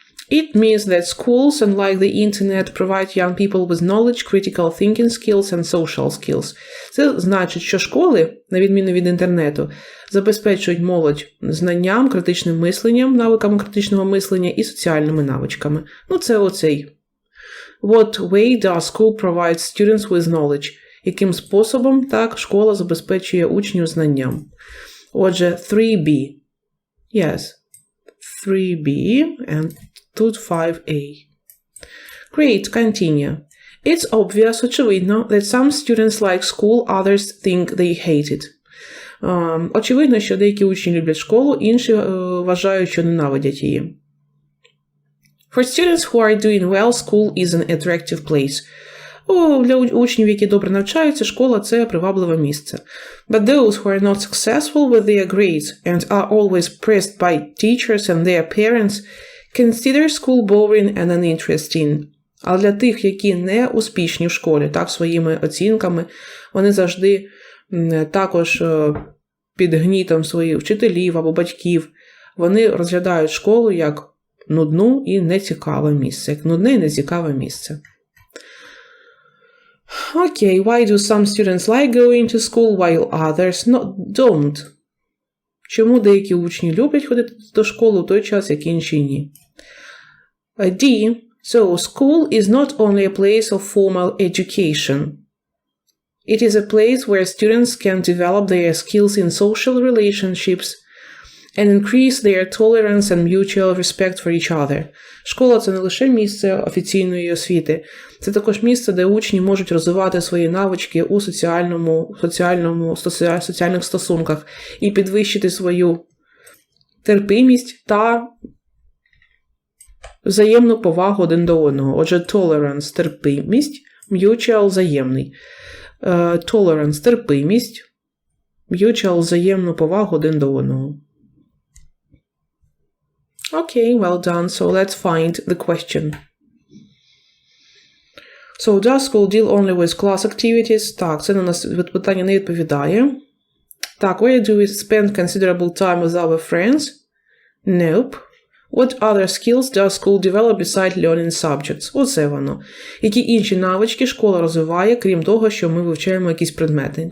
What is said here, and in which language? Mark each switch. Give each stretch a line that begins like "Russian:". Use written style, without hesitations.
English: It means that schools, unlike the internet, provide young people with knowledge, critical thinking skills and social skills.
Ukrainian: Це значить, що школи, на відміну від інтернету, забезпечують молодь знанням, критичним мисленням, навиками критичного мислення і соціальними навичками. Ну, це оцей.
English: What way does school provide students with knowledge?
Ukrainian: Яким способом, так, школа забезпечує учнів знанням? Отже, 3B. Yes. 3B and тут 5A.
English: Great, continue. It's obvious,
Ukrainian: очевидно,
English: that some students like school, others think they hate it.
Ukrainian: Очевидно, що деякі учні люблять школу, інші вважають, що ненавидять її.
English: For students who are doing well, school is an attractive place.
Ukrainian: Для учнів, які добре навчаються, школа – це привабливе місце.
English: But those who are not successful with their grades and are always pressed by teachers and their parents consider school boring and uninteresting.
Ukrainian: А для тих, які не успішні в школі, так, своїми оцінками, вони завжди також під гнітом своїх вчителів або батьків, вони розглядають школу як нудну і нецікаве місце. Як нудне і нецікаве місце.
English: Okay, why do some students like going to school while others don't?
Ukrainian: Чому деякі учні люблять ходити до школи у той час, як інші ні? D.
English: So, school is not only a place of formal education. It is a place where students can develop their skills in social relationships and increase their tolerance and mutual respect for each other.
Ukrainian: Школа – це не лише місце офіційної освіти, це також місце, де учні можуть розвивати свої навички у соціальних стосунках і підвищити свою терпимість та взаємну повагу один до одного. Отже, tolerance – терпимість, mutual – взаємний. Tolerance – терпимість, mutual – взаємну повагу один до одного.
English: Okay, well done. So let's find the question. So, does school deal only with class activities?
Ukrainian: Так, це на нас питання не відповідає.
English: Так, where do we spend considerable time with our friends? Nope. What other skills does school develop besides learning subjects?
Ukrainian: Оце воно. Які інші навички школа розвиває, крім того, що ми вивчаємо якісь предмети?